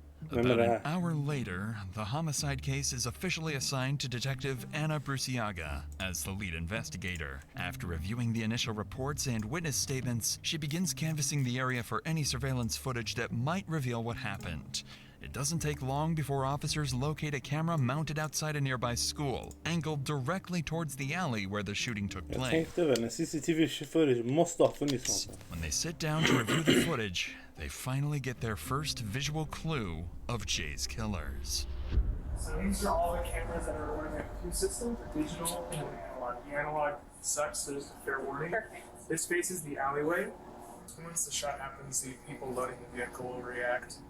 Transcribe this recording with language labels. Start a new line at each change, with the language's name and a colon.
English: About an hour later, the homicide case is officially assigned to Detective Anna Bruciaga as the lead investigator. After reviewing the initial reports and witness statements, she begins canvassing the area for any surveillance footage that might reveal what happened. It doesn't take long before officers locate a camera mounted outside a nearby school, angled directly towards the alley where the shooting took
Swedish: Jag
English: place.
Swedish: tänkte väl, en CCTV footage måste ha funnits någonstans.
English: When they sit down to review the footage, they finally get their first visual clue of Jay's killers. So these are all the cameras that are running two systems, the digital and the analog. The analog sucks, so just a fair warning. Perfect. This faces the alleyway. Once the shot happens, the people loading the vehicle will react.